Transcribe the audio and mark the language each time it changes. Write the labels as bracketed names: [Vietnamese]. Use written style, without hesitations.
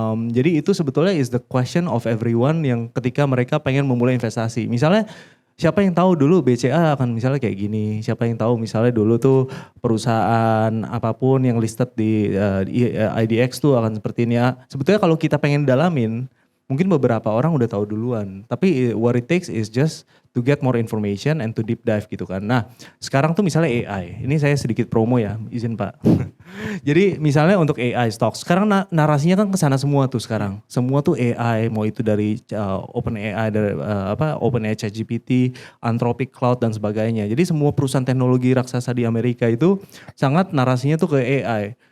[Indonesian] Jadi itu sebetulnya [English] is the question of everyone [Indonesian] yang ketika mereka pengen memulai investasi. Misalnya siapa yang tahu dulu BCA akan misalnya kayak gini. Siapa yang tahu misalnya dulu tuh perusahaan apapun yang listed di IDX tuh akan seperti ini ya. Sebetulnya kalau kita pengen dalamin mungkin beberapa orang udah tahu duluan. Tapi [English] what it takes is just to get more information and to deep dive [Indonesian] gitu kan. Nah sekarang tuh misalnya AI. Ini saya sedikit promo ya, izin Pak. Jadi misalnya untuk AI stocks. Sekarang narasinya kan kesana semua tuh sekarang. Semua tuh AI, mau itu dari OpenAI, dari OpenAI ChatGPT, Anthropic Cloud dan sebagainya. Jadi semua perusahaan teknologi raksasa di Amerika itu sangat narasinya tuh ke AI.